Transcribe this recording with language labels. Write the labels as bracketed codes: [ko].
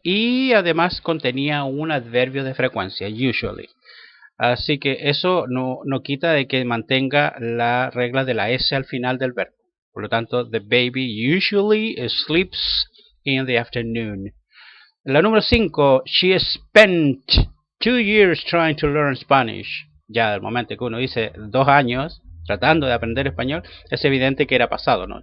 [es] Y además contenía un adverbio de frecuencia, usually. Así que eso no quita de que mantenga la regla de la S al final del verbo. Por lo tanto, [en] the baby usually sleeps in the afternoon. [es] La número 5, [en] she spent 2 years trying to learn Spanish. [es] Ya del momento que uno dice 2 años tratando de aprender español, es evidente que era pasado, ¿no?